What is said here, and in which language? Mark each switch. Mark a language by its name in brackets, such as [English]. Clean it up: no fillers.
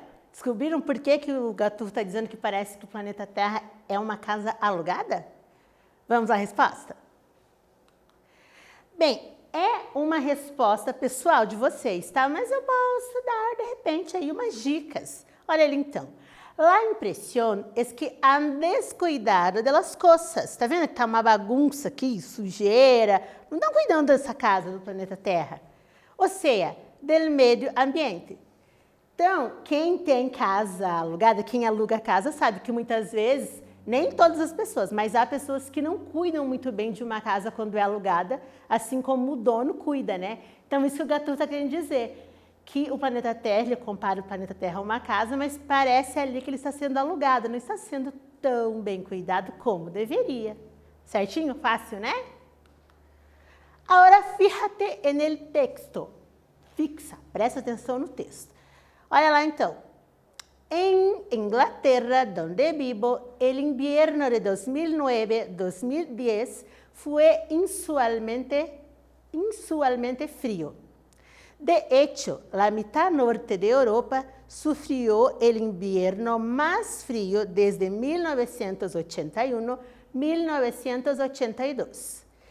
[Portuguese] Descobriram por que o Gatu está dizendo que parece que o planeta Terra é uma casa alugada? Vamos à resposta? Bem, é uma resposta pessoal de vocês, tá? Mas eu posso dar, de repente, aí umas dicas. Olha ali, então. [Spanish] La impresión es que han descuidado de las cosas. [Portuguese] Tá vendo que tá uma bagunça aqui, sujeira? Não estão cuidando dessa casa do planeta Terra. Ou seja, del meio ambiente. Então, quem tem casa alugada, quem aluga casa, sabe que muitas vezes, nem todas as pessoas, mas há pessoas que não cuidam muito bem de uma casa quando é alugada, assim como o dono cuida, né? Então, isso que o Gatu está querendo dizer. Que o planeta Terra, ele compara o planeta Terra a uma casa, mas parece ali que ele está sendo alugado, não está sendo tão bem cuidado como deveria. Certinho? Fácil, né? [Spanish] Agora, fíjate en el texto. [Portuguese] Fixa, presta atenção no texto. Olha lá então. [Spanish] En Inglaterra, donde vivo, el invierno de 2009-2010 fue inusualmente frío. De hecho, la mitad norte de Europa sufrió el invierno más frío desde 1981-1982.